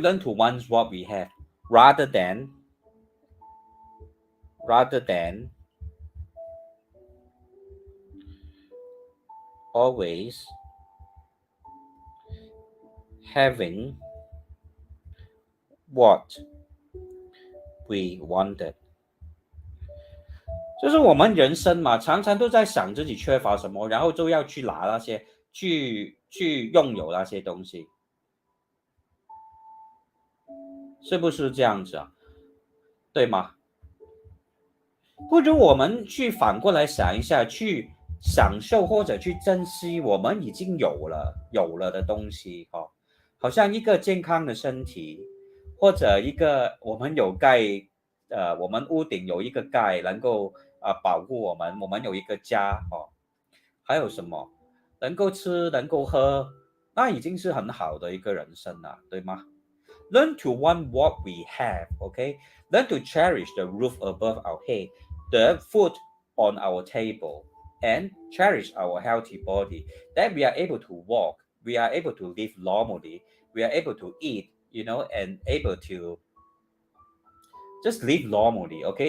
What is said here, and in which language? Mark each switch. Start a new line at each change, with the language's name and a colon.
English: Learn to want what we have rather than always having what we wanted.
Chinese: 就是我们人生嘛，常常都在想自己缺乏什么，然后就要去拿那些，去拥有那些东西，是不是这样子啊？对吗？不如我们去反过来想一下，去享受或者去珍惜我们已经有了的东西好像一个健康的身体，或者一个我们有盖，我们屋顶有一个盖能够保护我们，我们有一个家还有什么能够吃能够喝，那已经是很好的一个人生了，对吗？
English: Learn to want what we have, okay? Learn to cherish the roof above our head, the food on our table, and cherish our healthy body. That we are able to walk, we are able to live normally, we are able to eat, and able to just live normally, okay?